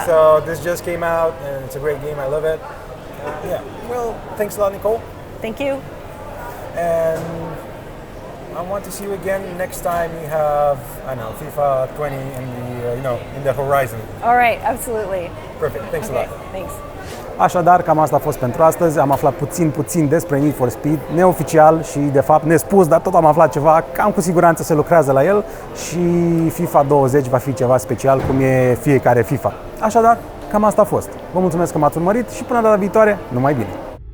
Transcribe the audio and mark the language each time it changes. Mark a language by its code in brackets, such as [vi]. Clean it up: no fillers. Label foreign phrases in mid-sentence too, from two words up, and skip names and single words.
[en] So this just came out, and it's a great game. I love it. Yeah. Well, thanks a lot, Nicole. Thank you. And I want to see you again next time we have, FIFA 20 in the horizon. All right, absolutely. Perfect. Thanks a lot. Thanks. [ro] Așadar, cam asta a fost pentru astăzi. Am aflat puțin despre Need for Speed, neoficial și de fapt nespus, dar tot am aflat ceva. Cam cu siguranță se lucrează la el și FIFA 20 va fi ceva special, cum e fiecare FIFA. Așadar, cam asta a fost. Vă mulțumesc că m-ați urmărit și până data viitoare, numai bine!